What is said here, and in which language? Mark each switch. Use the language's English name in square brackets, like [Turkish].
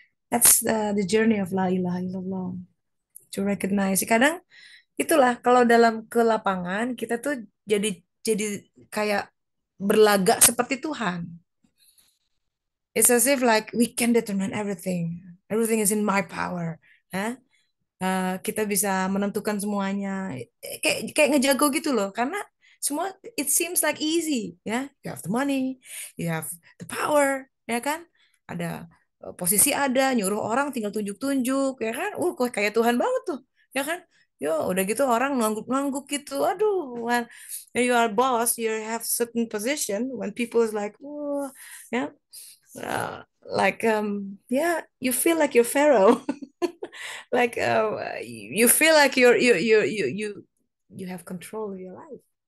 [English] That's the journey of [Arabic] la ilaha illallah. [English] To recognize. [Indonesian] Kadang itulah kalau dalam ke lapangan kita tuh jadi kayak berlagak seperti Tuhan. [English] It's as if like we can determine everything. Everything is in my power. [Indonesian] Kita bisa menentukan semuanya. Kayak ngejago gitu loh. Karena semua [English] it seems like easy, [Indonesian] ya. [English] You have the money, you have the power, [Indonesian] ya kan? Ada posisi, ada nyuruh orang tinggal tunjuk-tunjuk, ya kan? Kok kayak Tuhan banget tuh, ya kan? Yo, udah gitu orang ngangguk-ngangguk gitu. [English] Aduh, when you are boss, you have certain position. When people is like, oh, yeah, like yeah, you feel like you're Pharaoh. Like you feel like you have control of your life.